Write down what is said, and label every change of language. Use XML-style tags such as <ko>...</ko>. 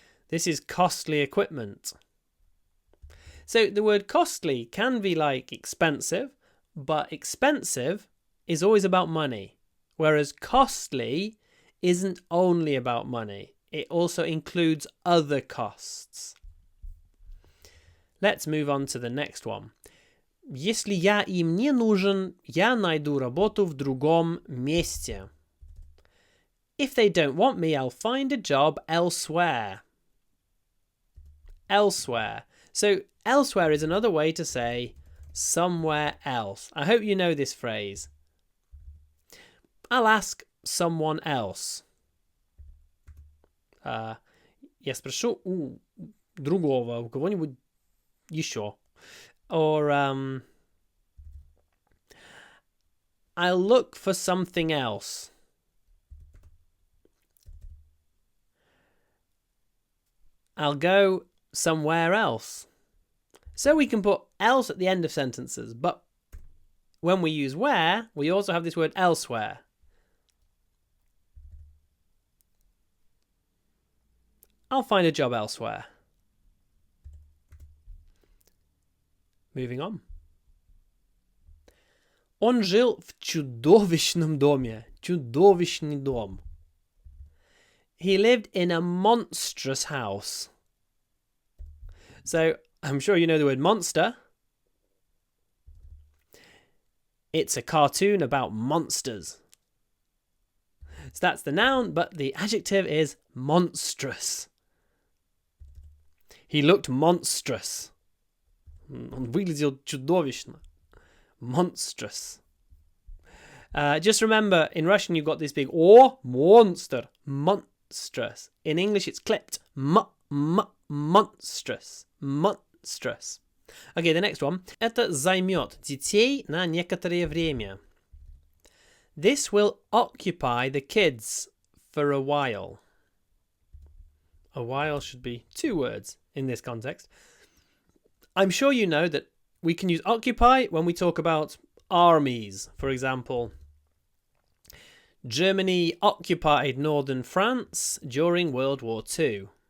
<en>This is costly equipment. So the word costly can be like expensive, but expensive is always about money, whereas costly isn't only about money. It also includes other costs. Let's move on to the next one.</en> <ru>Если я им не нужен, я найду работу в другом месте.</ru> <en>If they don't want me, I'll find a job elsewhere. Elsewhere. So elsewhere is another way to say somewhere else. I hope you know this phrase. I'll ask someone else.</en> <ru>Я спрошу у другого, у кого-нибудь еще.</ru> <en>Or I'll look for something else. I'll go somewhere else. So we can put else at the end of sentences, but when we use where, we also have this word elsewhere. I'll find a job elsewhere. Moving on.</en> <ru>Он жил в чудовищном доме. Чудовищный дом.</ru> <en>He lived in a monstrous house. So, I'm sure you know the word monster. It's a cartoon about monsters. So that's the noun, but the adjective is monstrous. He looked monstrous.</en> <ru>Он выглядел чудовищно.</ru> <en>Monstrous. Just remember, in Russian you've got this big O, monster, monstrous. In English it's clipped. Monstrous. Monstrous. Okay, the next one.</en> <ru>Это займет детей на некоторое время.</ru> <en>This will occupy the kids for a while. A while should be 2 words in this context. I'm sure you know that we can use occupy when we talk about armies. For example, Germany occupied northern France during World War II.</en>